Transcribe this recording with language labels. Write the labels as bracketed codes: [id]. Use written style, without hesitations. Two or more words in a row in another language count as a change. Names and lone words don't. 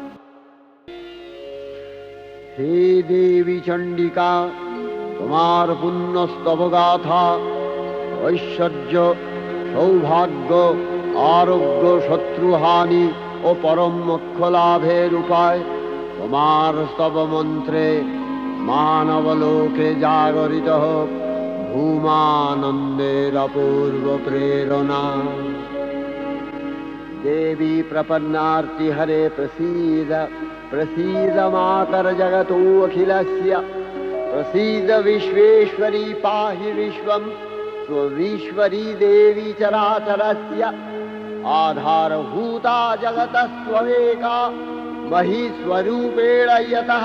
[bn] হে দেবী চণ্ডিকা, তোমার পুণ্যস্তব গাথা ঐশ্বর্য, সৌভাগ্য, আরোগ্য, শত্রুহানি ও পরম মোক্ষ লাভের উপায়। তোমার স্তব মন্ত্রে মানবলোকে জাগরিত হোক ভূমানন্দের অপূর্ব প্রেরণা। [sa] देवी प्रपन्नार्ति हरे प्रसीद प्रसीद मातर जगतोऽखिलस्य प्रसीद विश्वेश्वरी पाहि विश्वं स्वविश्वरी देवी चराचरस्य आधारभूता जगतस्त्वमेका महीस्वरूपेण यतः